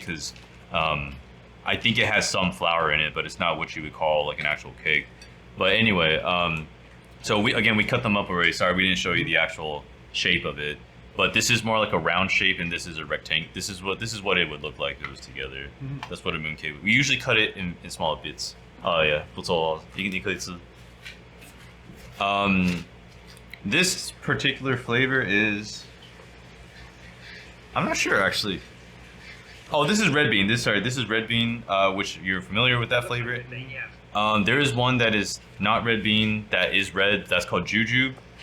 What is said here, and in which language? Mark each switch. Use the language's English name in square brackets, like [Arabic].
[English] Because I think it has some flour in it, but it's not what you would call like an actual cake. But anyway, so we cut them up already. Sorry, we didn't show you the actual shape of it. But this is more like a round shape, and this is a rectangle. This is what it would look like if it was together. That's what a mooncake would. We usually cut it in small bits. Oh yeah, [Chinese] 不错，你可以吃. [English] This particular flavor is, I'm not sure actually. Oh, this is red bean. This is red bean, which you're familiar with that flavor. There is one that is not red bean that is red. That's called jujube.